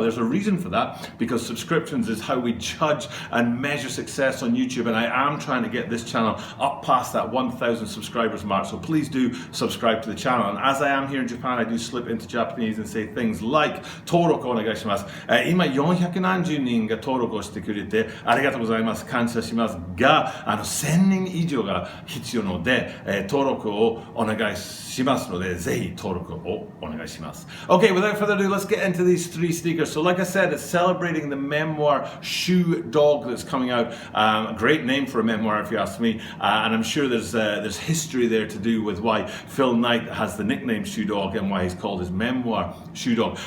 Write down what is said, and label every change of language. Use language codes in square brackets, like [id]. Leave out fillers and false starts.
[en] There's a reason for that, because subscriptions is how we judge and measure success on YouTube, and I am trying to get this channel up past that 1,000 subscribers mark, so please do subscribe to the channel. And as I am here in Japan, I do slip into Japanese and say things like [ja] 登録お願いします。今400何十人が登録をしてくれてありがとうございます。感謝しますが、1000人以上が必要なので、登録をお願いしますので、ぜひ登録をお願いします。 [en] Okay, without further ado, let's get into these three sneakers. So like I said, it's celebrating the memoir Shoe Dog that's coming out. A great name for a memoir if you ask me, and I'm sure there's history there to do with why Phil Knight has the nickname Shoe Dog and why he's called his memoir Shoe Dog.